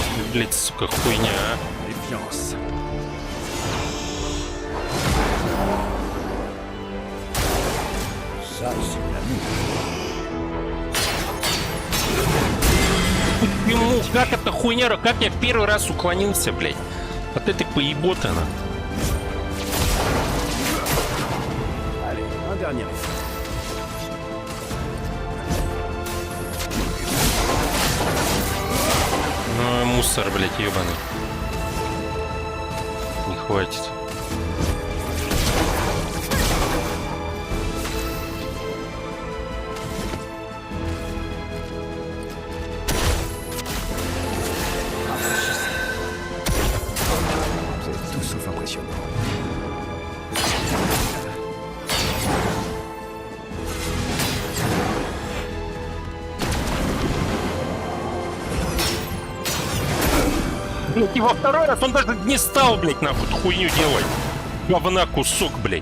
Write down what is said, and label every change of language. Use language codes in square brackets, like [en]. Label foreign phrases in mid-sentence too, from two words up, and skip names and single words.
[ru] блядь, сука, хуйня, а? [fr] Défiance. Ça, c'est l'amour. [ru] Ему, как эта хуйня, как я первый раз уклонился, блядь, от этой поеботы, она. [fr] Allez, un dernier effort. [ru] Ну, мусор, блядь, ебаный. Не хватит. [fr] Vous êtes tout sauf impressionnant. [ru] Блядь, и во второй раз он даже не стал, блядь, нахуй эту хуйню делать. Говна кусок, блядь.